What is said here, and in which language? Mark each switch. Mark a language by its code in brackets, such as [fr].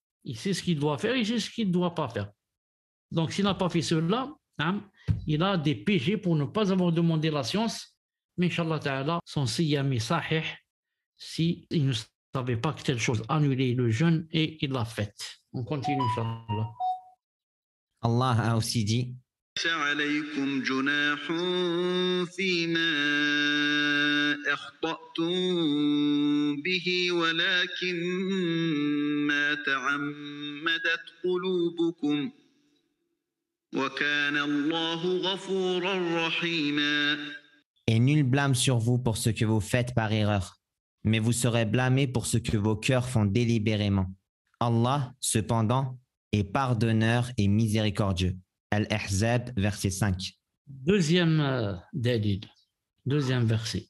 [fr] Il sait ce qu'il doit faire, il sait ce qu'il ne doit pas faire. Donc, s'il n'a pas fait cela, il a des péchés pour ne pas avoir demandé la science. Mais Inch'Allah Ta'ala, son Siyam est sahih s'il ne savait pas que telle chose annulait le jeûne et il l'a faite. On continue, Inch'Allah. Allah a aussi dit [ar] ليس عليكم جناح فيما أخطأتم به ولكن ما تعمدت قلوبكم وكان الله غفورا رحيما. [fr] Et nul blâme sur vous pour ce que vous faites par erreur, mais vous serez blâmés pour ce que vos cœurs font délibérément. Allah, cependant, est pardonneur et miséricordieux. Al-Ahzab, verset 5. Deuxième verset.